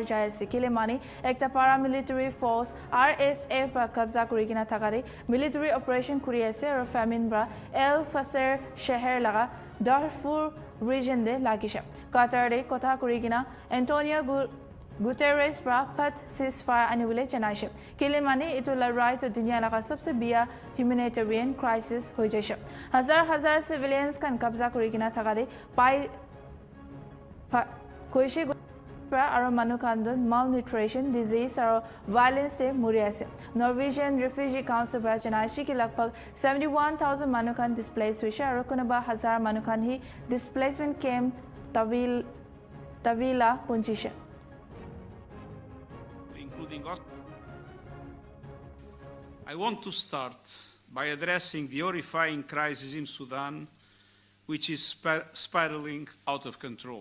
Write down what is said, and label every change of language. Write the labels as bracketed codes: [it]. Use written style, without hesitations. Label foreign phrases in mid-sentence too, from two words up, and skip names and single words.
[nag] jaya sikile mani ekta [en] paramilitary force [nag] RSF bra kabza kurigina taka de [en] military operation [nag] kuriase or famine bra El Fasser sheher laga Darfur region de lagisha Qatar de kotha kurigina Antonio Guterres bra pat ceasefire annually chanaishe kile mani itu ladrai to dunia laga sabse biya [en] humanitarian crisis [nag] ho jaishe hazar civilians kan kabza kurigina thakade pai koishi bra aro manukandon [en] malnutrition disease [nag] aro violence se muri ase Norwegian Refugee Council bra chanaishe ki lagbhag 71000 manukan displaced huise aro kunaba hazar manukan hi [en] displacement camp [nag] tavila punchishe [en] I want to start by addressing the horrifying crisis in Sudan, which is spiraling out of control.